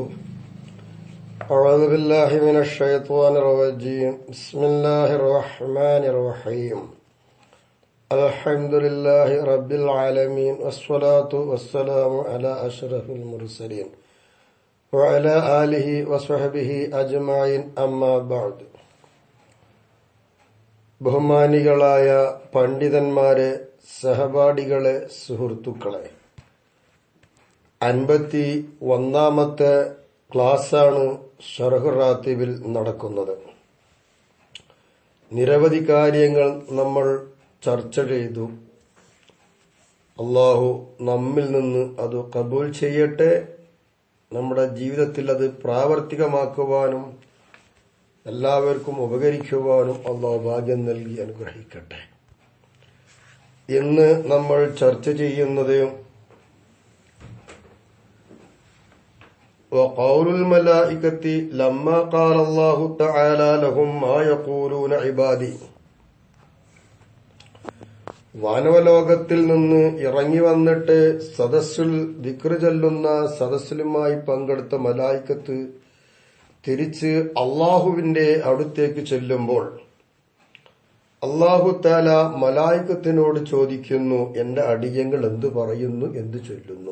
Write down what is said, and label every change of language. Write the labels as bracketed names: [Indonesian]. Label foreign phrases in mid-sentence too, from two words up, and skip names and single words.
[Arabic] أعوذ بالله من الشيطان الرجيم. بسم الله الرحمن الرحيم. الحمد لله رب العالمين والصلاة والسلام على أشرف المرسلين وعلى آله وصحبه أجمعين أما بعد. [Malayalam] ബഹുമാനികളായ പണ്ഡിതന്മാരെ, സഹപാഠികളെ, സുഹൃത്തുക്കളെ, 51ാമത്തെ ക്ലാസ്സാണ് ശർഹ് റാത്തിബിൽ നടക്കുന്നത്. നിരവധി കാര്യങ്ങൾ നമ്മൾ ചർച്ച ചെയ്തു. അല്ലാഹു നമ്മിൽ നിന്ന് അത് കബൂൽ ചെയ്യട്ടെ. നമ്മുടെ ജീവിതത്തിൽ അത് പ്രാവർത്തികമാക്കുവാനും എല്ലാവർക്കും ഉപകരിക്കുവാനും അല്ലാഹു ഭാഗ്യം നൽകി അനുഗ്രഹിക്കട്ടെ. ഇന്ന് നമ്മൾ ചർച്ച ചെയ്യുന്നത് [Arabic] وقول الملائكة لما قال الله تعالى لهم ما يقولون عبادي. [Malayalam] വാനവലോകത്തിൽ നിന്ന് ഇറങ്ങി വന്നിട്ട് സദസ്സിൽ ദിക്ർ ചൊല്ലുന്ന സദസ്സിലുമായി പങ്കെടുത്ത മലായിക്കത്ത് തിരിച്ച് അള്ളാഹുവിന്റെ അടുത്തേക്ക് ചെല്ലുമ്പോൾ [Arabic] الله تعالى [Malayalam] മലായിക്കത്തിനോട് ചോദിക്കുന്നു, എന്റെ അടിയങ്ങൾ എന്തു പറയുന്നു, എന്തു ചൊല്ലുന്നു?